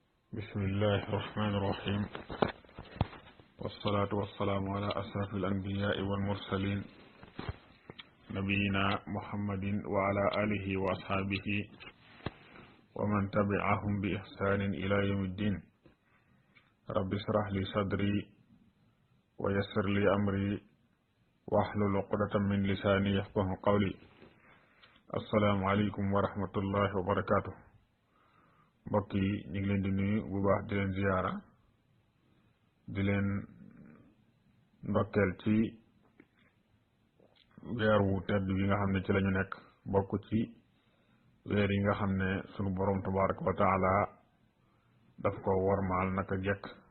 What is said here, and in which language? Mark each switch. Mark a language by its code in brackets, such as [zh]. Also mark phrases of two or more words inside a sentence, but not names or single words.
[ar] بسم الله الرحمن الرحيم، والصلاة والسلام على أشرف الأنبياء والمرسلين نبينا محمد وعلى آله وأصحابه ومن تبعهم بإحسان إلى يوم الدين. رب اشرح لي صدري ويسر لي أمري واحلل عقدة من لساني يفقه قولي. السلام عليكم ورحمة الله وبركاته. [wo] mbokk yi ñu ngi leen di nuyu bu baax di leen ziyaara di leen ndokkeel ci weer wu tedd yi nga xam ne ci lañu nekk bokk ci weer yi nga xam ne sunu borom [ar] تبارك وتعالى [wo] daf ko wormaal naka jekk